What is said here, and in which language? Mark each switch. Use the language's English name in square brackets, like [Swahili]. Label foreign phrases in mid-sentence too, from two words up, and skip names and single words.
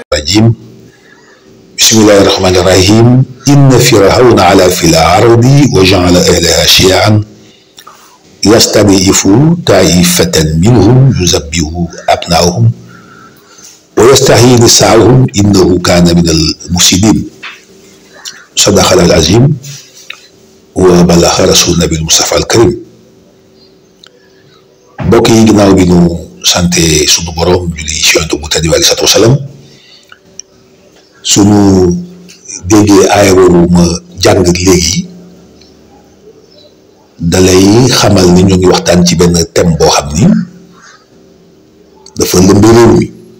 [Arabic] الرجيم بسم الله الرحمن الرحيم إن فرعون علا في الأرض وجعل أهلها شيعا يستضعف طائفة منهم يذبح أبناءهم ويستحيي نساءهم إنه كان من المفسدين صدق الله العظيم وبلغ رسول النبي المصطفى الكريم. [Wolof] mbokk yi ginnaaw bi ñu sante sunu borom julli ci yonent bu tedd bi [Arabic] عليه الصلاة والسلام [Wolof] sunu déggee aaya boobu ma jàng léegi dalay xamal ni ñu ngi waxtaan ci benn thème boo xam ni dafa lëmb réew mi